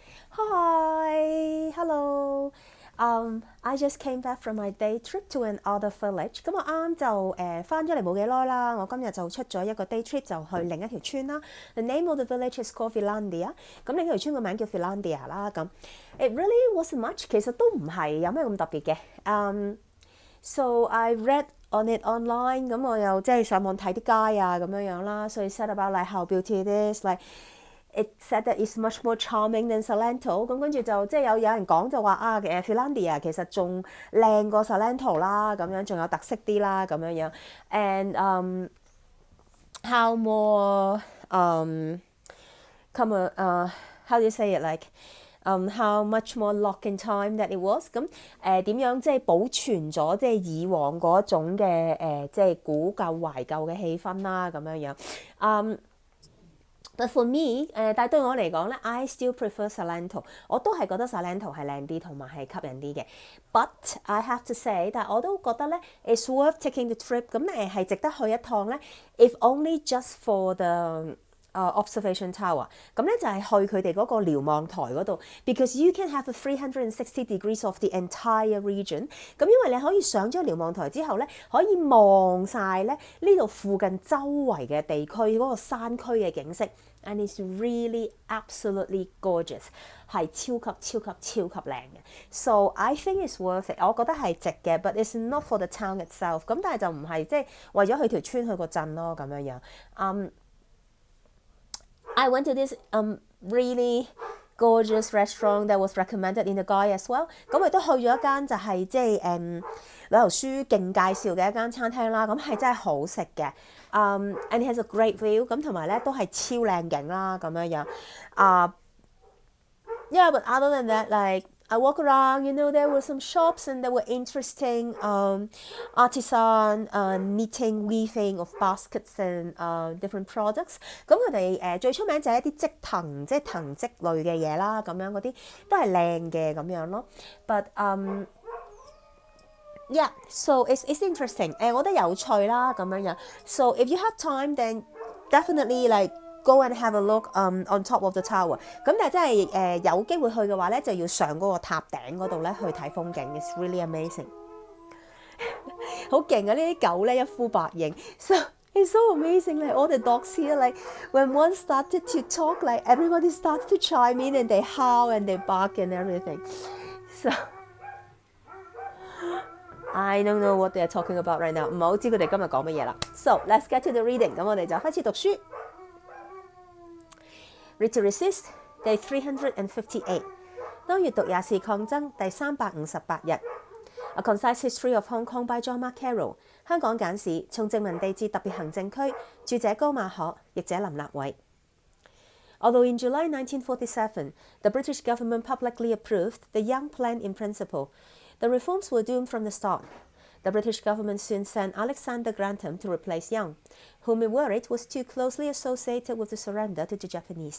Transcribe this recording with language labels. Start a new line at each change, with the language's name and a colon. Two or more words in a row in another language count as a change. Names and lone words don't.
English: Hi, hello. I just came back from my day trip to another village.
Cantonese: 咁我啱就翻咗嚟冇幾耐啦。我今日就出咗一個
English: day trip
Cantonese: 就去另一條村啦。
English: The name of the village is called Finlandia。
Cantonese: 咁另一條村個名叫 Finlandia 啦。咁
English: it really wasn't much。
Cantonese: 其實都唔係有咩咁特別嘅。
English: So I read on it online。
Cantonese: 咁我又即係上網睇啲街啊咁樣樣啦。
English: So it said about like how beauty it is like。It said that it's much more charming than Salento。
Cantonese: 咁跟住就即係有人講就話啊Finlandia 其實仲靚過 Salento 啦，咁樣仲有特色啲啦，咁樣樣。
English: And how more how do you say it like how much more locked in time that it was。
Cantonese: 咁點樣即係保存咗即係以往嗰種嘅即係古舊懷舊嘅氣氛啦，咁樣樣。
English: But for me，
Cantonese: 但係對我嚟講咧 ，
English: I still prefer Salento。
Cantonese: 我都係覺得 Salento 係靚啲同埋係吸引啲嘅。
English: But I have to say，
Cantonese: 但係我都覺得咧
English: ，it's worth taking the trip。
Cantonese: 咁係值得去一趟咧。
English: If only just for the observation tower。
Cantonese: 咁咧就係去佢哋嗰個瞭望台嗰度
English: ，because you can have a 360 degrees of the entire region。
Cantonese: 咁因為你可以上咗瞭望台之後咧，可以望晒咧呢度附近周圍嘅地區嗰個山區嘅景色。
English: And it's really absolutely gorgeous，
Cantonese: 係超級靚嘅。
English: So I think it's worth it。
Cantonese: 我覺得係值嘅
English: ，but it's not for the town itself。
Cantonese: 咁但係就唔係即係為咗去條村去個鎮咯咁樣樣。
English: I went to this really gorgeous restaurant that was recommended in the guide as well。
Cantonese: 咁我亦都去咗一間就係即係旅遊書勁介紹嘅一間餐廳啦。咁係真係好食嘅。
English: And it has a great view。
Cantonese: 咁同埋咧都係超靚景啦咁樣樣。
English: Yeah, but other than that, like I walk around, there were some shops and there were interesting artisan knitting, weaving of baskets and different products。
Cantonese: 咁佢哋最出名就係一啲織藤，即係藤織類嘅嘢啦，咁樣嗰啲都係靚嘅咁樣咯。
English: But yeah, so it's interesting。
Cantonese: 我覺得有趣啦咁樣樣。
English: So if you have time, then definitely like。Go and have a look on top of the tower。
Cantonese: 咁但係真係有機會去嘅話咧，就要上嗰個塔頂嗰度咧去睇風景。
English: It's really amazing
Cantonese: 好勁啊！呢啲狗咧一呼百應。
English: So it's so amazing. Like all the dogs here, like when one started to talk, like everybody starts to chime in and they howl and they bark and everything. So I don't know what they're talking about right now。
Cantonese: 唔係好知佢哋今日講乜嘢啦。
English: So let's get to the reading。
Cantonese: 咁我哋就開始讀書。Read to Resist Day 358。當閱讀也是抗爭第358 日。A Concise History of Hong Kong by John Mark Carroll。香港簡史從殖民地至特別行政區，著者高馬可，譯者林立偉。
English: Although in July 1947, the British government publicly approved the Young Plan in principle, the reforms were doomed from the start. The British government soon sent Alexander Grantham to replace Young, whom it worried was too closely associated with the surrender to the Japanese.